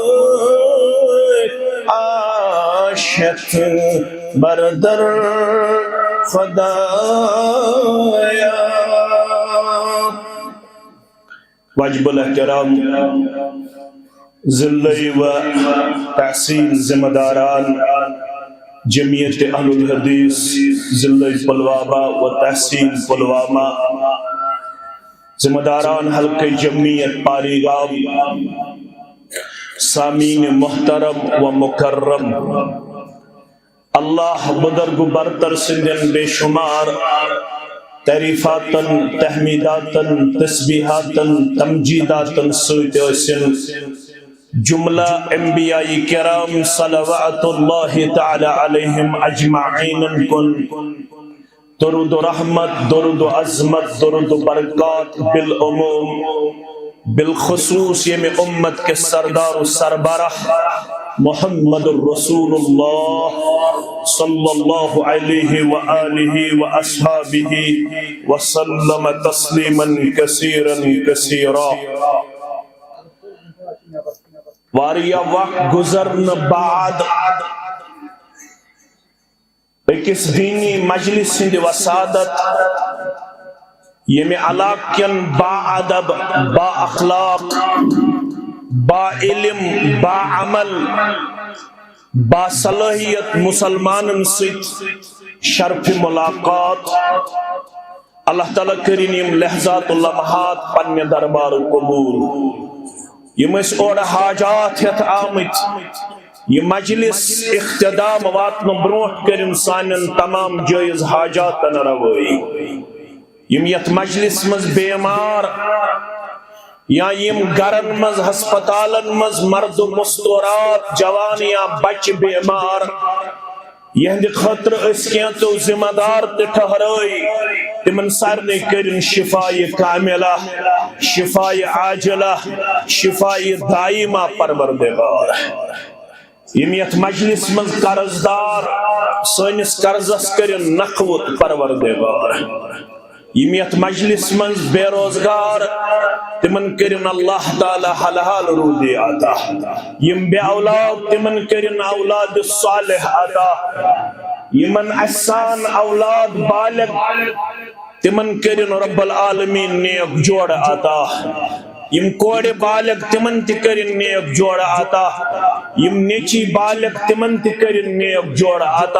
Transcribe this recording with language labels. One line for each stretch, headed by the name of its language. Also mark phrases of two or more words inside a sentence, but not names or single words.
Kashmiri: عاشق بردر خدایا واجب الاحترام ذلی و تحصیل ذمہ داران جمعیت اہل الحدیث ضلع پلوامہ و تحصیل پلوامہ ذمہ داران حلقہ جمعیت پاری گام سامعین محترم و مکرم اللہ بدرگ برتر سندن بے شمار تعریفاتن تحمیداتن تسبیحاتن تمجیداتن سویت اسن جملہ انبیاء کرام
Arabic: صلوات اللہ تعالی علیہم
Kashmiri: اجمعین کن درود و رحمت، درود و عظمت، درود و برکات بالعموم بالخصوص
Urdu: یہ امت کے سردار و سربراہ
Kashmiri: محمد الرسول اللہ
Arabic: صلی اللہ علیہ وآلہ وآصحابہ وسلم تسلیما کثیرا کثیرا۔
Kashmiri: واریہ وقت گزرن بعد ایکس دینی مجلس ہند وسادت یمی علاقین با ادب، با اخلاق، با علم، با عمل، با صلاحیت مسلمان ست شرف ملاقات اللہ تعالیٰ کریم لحظات لمحات پنہ دربار قبول۔ یم اس اور حاجات ہت آمت یہ مجلس اختتام واتن بروٹ کرن سانن تمام جائز حاجات روئی۔ یم یت مجلس مز بیمار یا یم گرن مز ہسپتالن مز مرد و مستورات جوان یا بچ بیمار یہند خطر اس کیا تو ذمہ دار ٹھہرائی تمن سارنے کرن شفاء کاملہ، شفاء عاجلہ، شفاء دائمہ پروردگار۔ یمیت مجلس من قرضدار سنس قرضس کرن نقوت پروردگار۔ یمیت مجلس من بے روزگار تمن کرن اللہ تعالی حلال رودی عطا، یم بے اولاد تمن کرن اولاد صالح عطا، یمن احسان اولاد بالغ تمن کرن رب العالمین نیک جوڑ عطا، یم کوڑ بالغ تمن تکرن نیک جوڑ عطا، یم نیچی بالغ تمن تکرن نیک جوڑ عطا۔